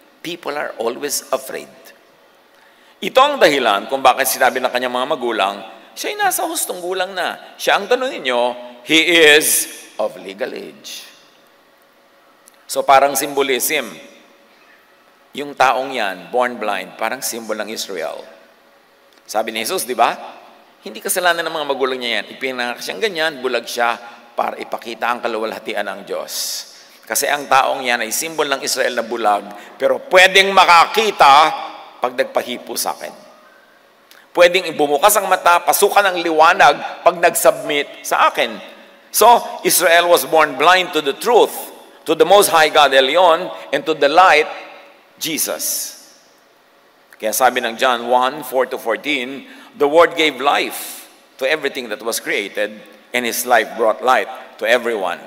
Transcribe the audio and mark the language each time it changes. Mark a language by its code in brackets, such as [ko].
[en] People are always afraid. [tl] Ito ang dahilan kung bakit sinabi ng kanyang mga magulang, siya ay nasa hustong gulang na. Siya ang tanongin niyo, [en] he is of legal age. [tl] So parang symbolism. Yung taong yan, [en] born blind, [tl] parang symbol ng Israel. Sabi ni Jesus, di ba? Hindi kasalanan ng mga magulang niya yan. Ipinanganak siyang ganyan, bulag siya para ipakita ang kaluwalhatian ng Diyos. Kasi ang taong yan ay simbol ng Israel na bulag, pero pwedeng makakita pag nagpahipo sa akin. Pwedeng ibumukas ang mata, pasukan ang liwanag pag nag-submit sa akin. [en] So, Israel was born blind to the truth, to the Most High God Elyon, and to the light, Jesus. [tl] Kaya sabi ng [en] John 1:4-14, the Word gave life to everything that was created, and His life brought light to everyone.